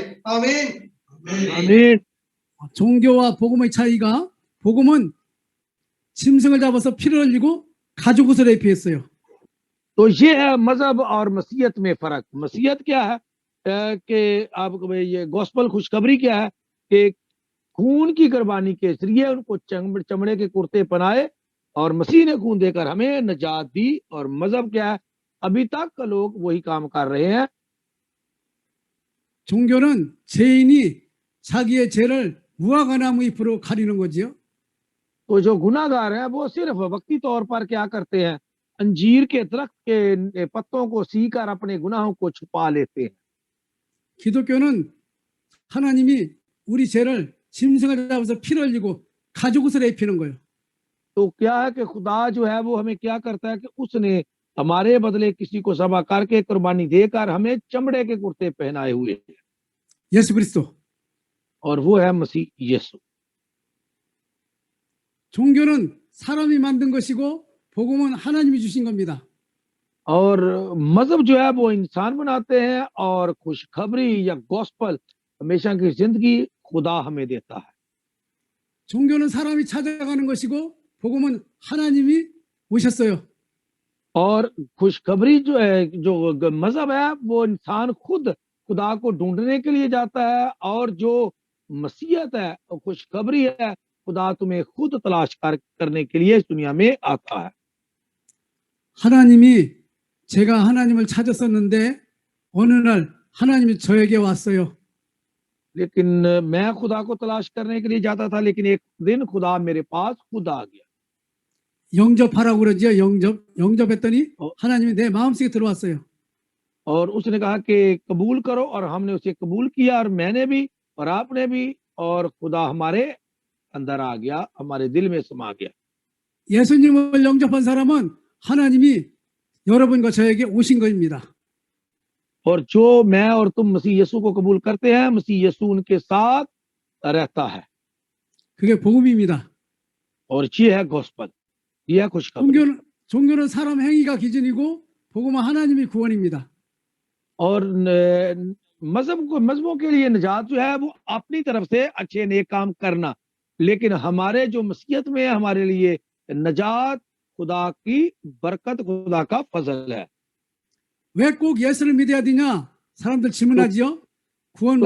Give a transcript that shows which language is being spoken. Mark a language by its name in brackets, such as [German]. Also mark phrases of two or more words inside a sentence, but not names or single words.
[Urdu] आमीन। आमीन। [Korean] 종교와 복음의 차이가, 복음은 짐승을 잡아서 피를 흘리고 가죽옷을 입혔어요. [Urdu] تو یہ ہے مذہب اور مسیحیت میں فرق. مسیحیت کیا ہے کہ آپ کو یہ گوسپل خوشخبری کیا ہے کہ خون کی قربانی کے ذریعے ان کو چمڑے کے کرتے پہنائے، اور مسیح نے خون دے کر ہمیں نجات دی. اور مذہب کیا ہے، ابھی تک لوگ وہی کام کر رہے ہیں. [Korean] 종교는 죄인이 자기의 죄를 무화과나무 잎으로 가리는 거지요. [Urdu] تو جو گناہگار ہیں وہ صرف وقتی طور پر کیا کرتے ہیں، انجیر کے درخت کے پتوں کو سی کر اپنے گناہوں کو چھپا لیتے ہیں. [Korean] 기독교는 하나님이 우리 죄를 짐승을 잡아서 피를 흘리고 가죽옷을 입히는 거예요. [Urdu] تو کیا ہے کہ خدا جو ہے وہ ہمیں کیا کرتا ہے کہ اس نے ہمارے بدلے کسی کو ذبح کرکے قربانی دے کر ہمیں چمڑے کے کرتے پہنائے ہوئے ہیں, [Korean] 예수 그리스도. [Urdu] اور وہ ہے مسیح یسوع. [Korean] 종교는 사람이 만든 것이고 복음은 하나님이 주신 겁니다. [Urdu] اور مذہب جو ہے وہ انسان بناتے ہیں، اور خوشخبری یا گوسپل ہمیشہ کی زندگی خدا ہمیں دیتا ہے. [Korean] 종교는 사람이 찾아가는 것이고 복음은 하나님이 오셨어요. [Urdu] اور خوشخبری جو ہے، جو مذہب ہے وہ انسان خود خدا کو ڈھونڈنے کے لیے جاتا ہے، اور جو مسیحیت ہے خوشخبری ہے، خدا تمہیں خود تلاش کرنے کے لیے اس دنیا میں آتا ہے. [Korean] 하나님이, 제가 하나님을 찾았었는데 어느 날 하나님이 저에게 왔어요. [Urdu] لیکن میں خدا کو تلاش کرنے کے لیے جاتا تھا، لیکن ایک دن خدا میرے پاس خود آ گیا. [Korean] 영접하라고 그러죠. 영접했더니 하나님이 내 마음속에 들어왔어요. [Urdu] اور اس نے کہا کہ قبول کرو، اور ہم نے اسے قبول کیا، اور میں نے بھی اور آپ نے بھی، اور خدا ہمارے اندر آ گیا، ہمارے دل میں سما گیا. [Korean] 예수님을 영접한 사람은 하나님이 여러분과 저에게 오신 것입니다. [Urdu] اور جو میں اور تم مسیح یسوع کو قبول کرتے ہیں، مسیح یسوع ان کے ساتھ رہتا ہے, [Korean] 그게 복음입니다. [Urdu] اور یہ ہے گوسپل، یہ ہے خوشخبری. [Korean] 종교는 사람 행위가 기준이고 복음은 하나님이 구원입니다. [Urdu] اور مذہبوں کے لیے نجات جو ہے وہ اپنی طرف سے اچھے نیک کام کرنا، لیکن ہمارے جو مسیحیت میں ہمارے لیے نجات خدا کی برکت، خدا کا فضل ہے. [Korean] 왜 꼭 예수를 믿어야 되냐? 사람들 질문하지요. 구원받지